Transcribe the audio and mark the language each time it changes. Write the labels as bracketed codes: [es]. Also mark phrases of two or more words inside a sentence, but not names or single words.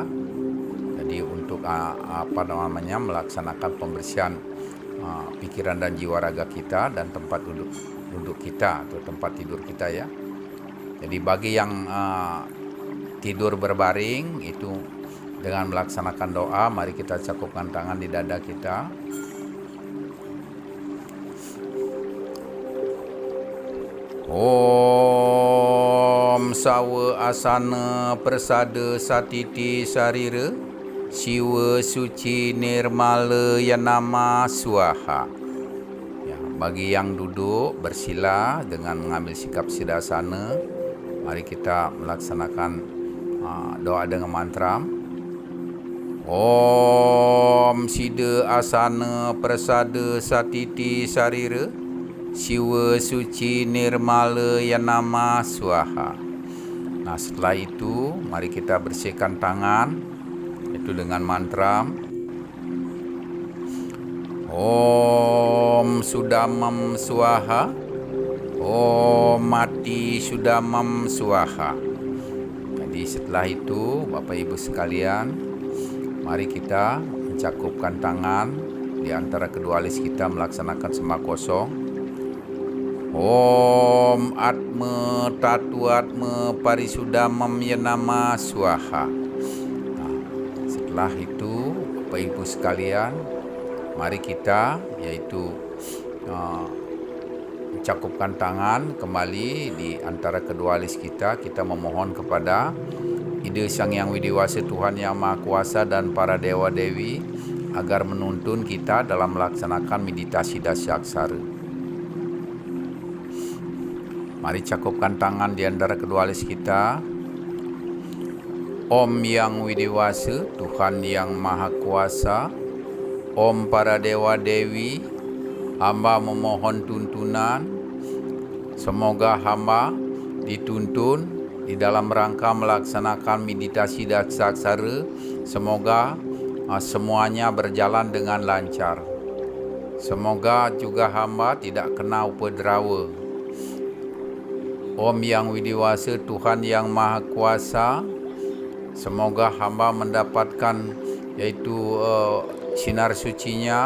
[id] Jadi untuk melaksanakan pembersihan pikiran dan jiwa raga kita dan tempat duduk kita atau tempat tidur kita ya. Jadi bagi yang tidur berbaring itu dengan melaksanakan doa, mari kita cakupkan tangan di dada kita. [sa] Om sawa asana persada satiti sarira siwa suci nirmala yanama swaha. [id] Ya, bagi yang duduk bersila dengan mengambil sikap siddhasana, mari kita melaksanakan doa dengan mantra. [sa] Om sida asana persada satiti sarira siwa suci nirmala yanama swaha. [id] Nah, setelah itu mari kita bersihkan tangan itu dengan mantra. [sa] Om sudamam swaha, Om mati sudamam swaha. [id] Jadi setelah itu Bapak Ibu sekalian, mari kita mencakupkan tangan di antara kedua alis kita melaksanakan sembah kosong. [sa] Om atma tatu atma parisudamam yanama swaha. [id] Nah, setelah itu Bapak Ibu sekalian, mari kita yaitu mencakupkan tangan kembali di antara kedua alis kita. Kita memohon kepada Ida Sang Yang Widiwasa, Tuhan Yang Maha Kuasa dan para dewa dewi agar menuntun kita dalam melaksanakan meditasi dasa aksara. Mari cakupkan tangan di antara kedua alis kita. Om Yang Widiwasa, Tuhan Yang Maha Kuasa, Om para dewa dewi, hamba memohon tuntunan. Semoga hamba dituntun di dalam rangka melaksanakan meditasi dasa aksara. Semoga semuanya berjalan dengan lancar. Semoga juga hamba tidak kena updrawa. Om Yang Widiwasa, Tuhan Yang Maha Kuasa, semoga hamba mendapatkan yaitu sinar sucinya.